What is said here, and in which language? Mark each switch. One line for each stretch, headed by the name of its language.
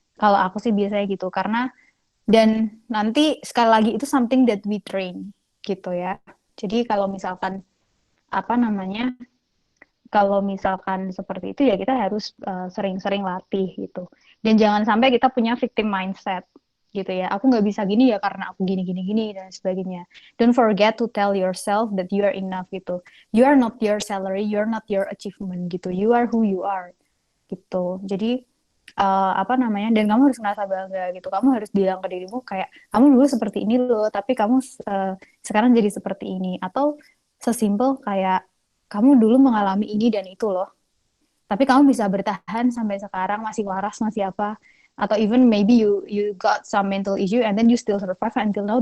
Indonesian: Kalau aku sih biasanya gitu, karena dan nanti sekali lagi itu
English: something that we train
Indonesian: gitu ya. Jadi kalau misalkan apa namanya, kalau misalkan seperti itu ya kita harus sering-sering latih gitu. Dan jangan sampai kita punya victim mindset gitu ya. Aku nggak bisa gini ya karena aku gini gini gini dan sebagainya.
English: Don't forget to tell yourself that you are enough gitu. You are not your salary, you are not your achievement gitu. You are who you are gitu.
Indonesian: Jadi apa namanya, dan kamu harus merasa bangga gitu. Kamu harus bilang ke dirimu kayak kamu dulu seperti ini loh, tapi kamu sekarang jadi seperti ini. Atau sesimpel kayak kamu dulu mengalami ini dan itu loh, tapi kamu bisa bertahan sampai sekarang masih waras, masih apa, atau
English: even maybe you got some mental issue and then you still survive until now.